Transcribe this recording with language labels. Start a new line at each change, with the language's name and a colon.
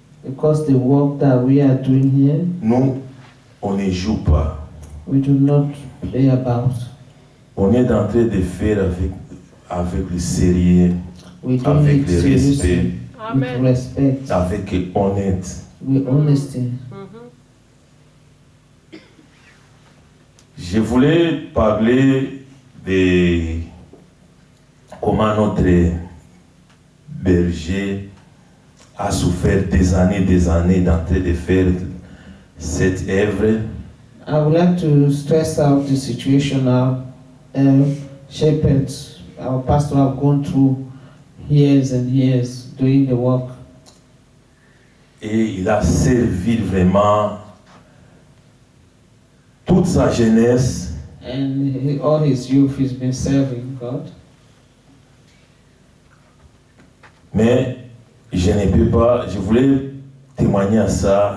English: Because the work that we are doing here,
French: nous, on ne joue pas.
English: we do not play about.
French: On est en train de faire avec le sérieux,
English: We do
French: avec
English: it
French: le
English: seriously, respect, with Amen. respect,
French: avec honnête.
English: with honesty.
French: Je voulais parler de comment notre berger a souffert des années d'en train de faire cette œuvre.
English: I would like to stress out the situation our shepherds, our pastor have gone through years and years doing the work.
French: Et il a servi vraiment toute sa jeunesse,
English: And all his youth he's been serving God.
French: mais je ne peux pas, je voulais témoigner à ça.